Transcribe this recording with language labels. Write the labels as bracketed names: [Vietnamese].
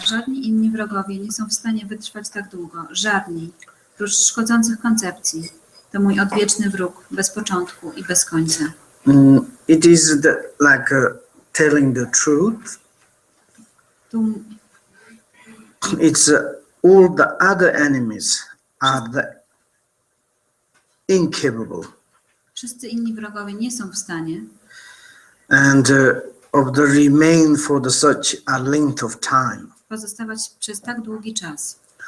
[Polish] Żadni inni wrogowie nie są w stanie wytrwać tak długo. Żadni, prócz szkodzących koncepcji. To mój odwieczny wróg, bez początku i bez końca. [English] It is like telling the truth. It's all the other enemies are incapable. [Polish] Wszyscy inni wrogowie nie są w stanie. [English] And of the remain for the such a length of time. [Polish] Pozostawać przez tak długi czas.